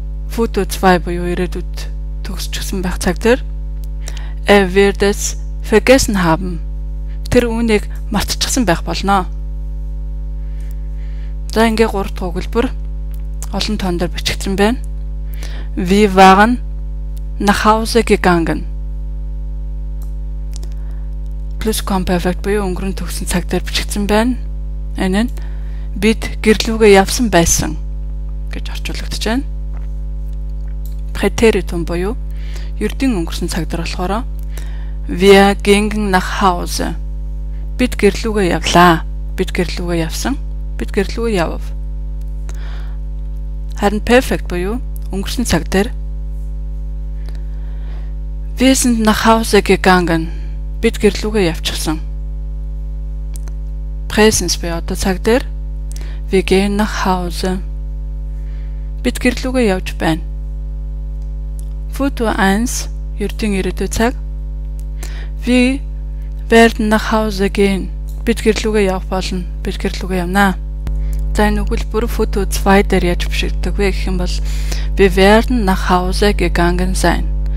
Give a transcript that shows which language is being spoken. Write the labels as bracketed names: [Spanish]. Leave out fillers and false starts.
[Mongolian] Futur 2 буюу ирээдүйд төгсчихсэн байх цаг дээр [German] wird es vergessen haben, [Mongolian] тэр үүнийг мартчихсан байх болно. За ингээ 3 дахь өгүүлбэр олон тоон дээр бичигдсэн байна. [German] Wir waren nach Hause gegangen. [Mongolian] Plusquamperfekt буюу өнгөрөн төгссөн цаг дээр бичигдсэн байна. Энэ нь бид гэрлүүгээ явсан байсан гэж орчуулагдаж байна. Präteritum буюу ердийн өнгөрсөн цаг дээр болохоор [German] Wir gingen nach Hause. [Mongolian] Бид гэрлүүгээ явлаа. Бид гэрлүүгээ явсан. Бид гэрлүүгээ яв. Харин Perfect буюу өнгөрсөн цаг дээр [German] Wir sind nach Hause gegangen. [Mongolian] Бид гэрлүүгээ явчихсан. Präsens буюу одоо цаг дээр [German] Wir gehen nach Hause. [Mongolian] Бид гэрлүүгээ явж байна. Futur 1 ердийн ирээдүйд цаг [German] Wir werden nach Hause gehen. [Mongolian] Бид гэрлүүгээ явах болно. Бид гэрлүүгээ явнаа. За энэ өгүүлбэр Foto 2 дээр яаж бишигддэг вэ гэх юм бол [German] wir werden nach Hause gegangen sein.